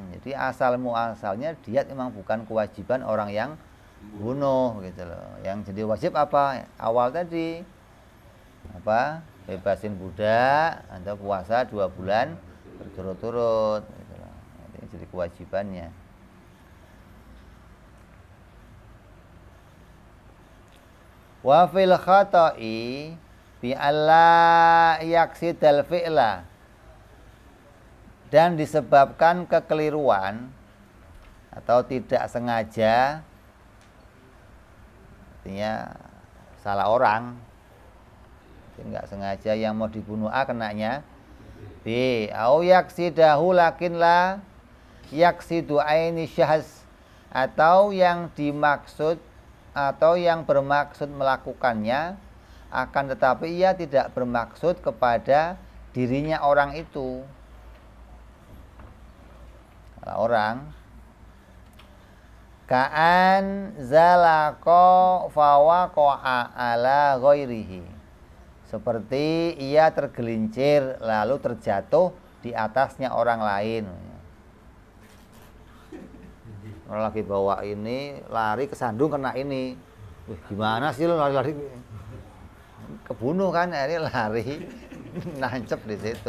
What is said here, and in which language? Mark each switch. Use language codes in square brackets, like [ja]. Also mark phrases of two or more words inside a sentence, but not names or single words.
[id] Jadi asalnya diat memang bukan kewajiban orang yang bunuh gitu loh. Yang jadi wajib apa? Awal tadi apa? Bebasin budak atau puasa 2 bulan berturut-turut gitu loh. Ini jadi kewajibannya. [ar] وفي الخطأ بأن لا يقصد الفعل, [id] dan disebabkan kekeliruan atau tidak sengaja, artinya salah orang, nggak sengaja yang mau dibunuh A kenanya B, [ar] أو يقصده لكن لا يقصد عين الشخص, [id] atau yang dimaksud atau yang bermaksud melakukannya akan tetapi ia tidak bermaksud kepada dirinya orang itu. [ar] Orang كأن زلق فوقع على غيره, [id] seperti ia tergelincir lalu terjatuh di atasnya orang lain. Orang lagi bawa ini lari kesandung kena ini. Wih, gimana sih lo lari-lari kebunuh kan, ini lari nancep di situ.